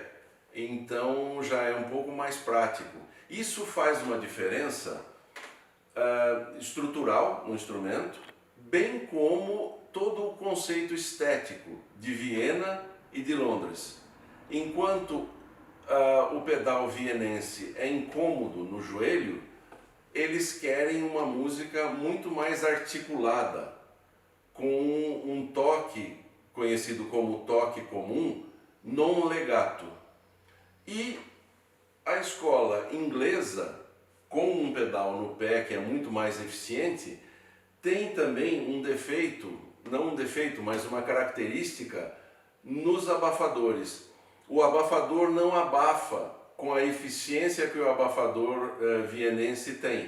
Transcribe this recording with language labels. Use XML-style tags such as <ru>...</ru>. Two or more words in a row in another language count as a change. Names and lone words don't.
<pt>Então já é um pouco mais prático. Isso faz uma diferença estrutural no instrumento, bem como todo o conceito estético de Viena e de Londres. Enquanto o pedal vienense é incômodo no joelho, eles querem uma música muito mais articulada, com um toque conhecido como toque comum,</pt> <it>non legato.</it> <pt>E a escola inglesa, com um pedal no pé que é muito mais eficiente, tem também um defeito, não um defeito, mas uma característica nos abafadores. O abafador não abafa com a eficiência que o abafador vienense tem.</pt>